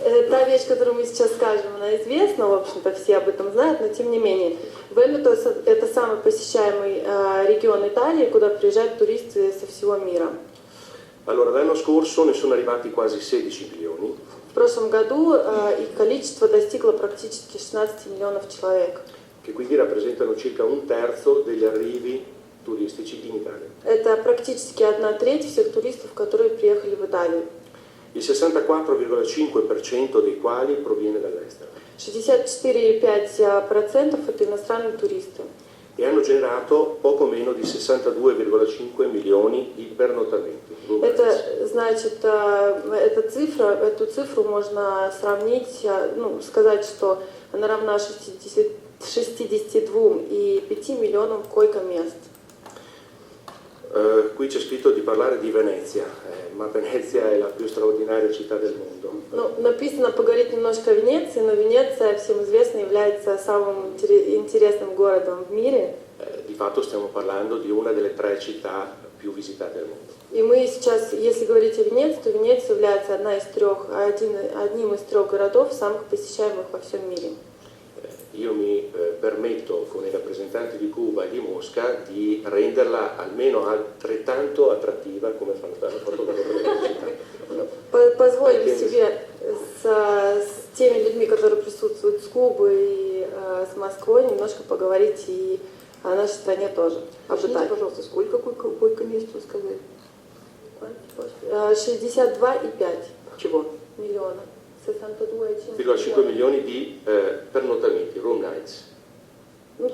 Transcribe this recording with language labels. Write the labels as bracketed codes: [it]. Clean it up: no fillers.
[ru] Та вещь, которую мы сейчас скажем, она известна, в общем-то, все об этом знают, но tем не менее. Венето — это самый посещаемый регион Италии, куда приезжают туристы со всего мира. [it] Allora, l'anno scorso ne sono arrivati quasi 16 milioni. [ru] В прошлом году их количество достигло практически 16 миллионов человек. [it] Che quindi rappresentano circa un terzo degli arrivi turistici in Italia. [ru] Это практически 1/3 всех туристов, которые приехали в Италию. [it] Il 64,5% dei quali proviene dall'estero. [ru] 64,5% это иностранные туристы. [it] E hanno generato poco meno di 62,5 milioni di pernottamenti. [ru] Это значит, эту цифру можно сравнить, сказать, что она равна 62,5 миллионам койко-мест. [it] Qui c'è scritto di parlare di Venezia, ma Venezia è la più straordinaria città del mondo. [ru] Написано поговорить немножко о Венеции, но Венеция, всем известно, является самым интересным городом в мире. [it] Di fatto stiamo parlando di una delle 3 città più visitate al mondo. [ru] И мы сейчас, если говорить о Венеции, то Венеция является одним из 3 городов, самых посещаемых во всем мире. [it] Io mi permetto con i rappresentanti di Cuba e di Mosca di renderla almeno altrettanto attrattiva come hanno fatto con la città. [ru] Позволили себе с теми людьми, которые присутствуют с Кубы и с Москвой, немножко поговорить и о нашей стране тоже. Обжитать, пожалуйста, сколько койко-мест вы сказали? 62,5 Чего? миллиона. [it] 62,5 milioni di pernottamenti, [en] room nights.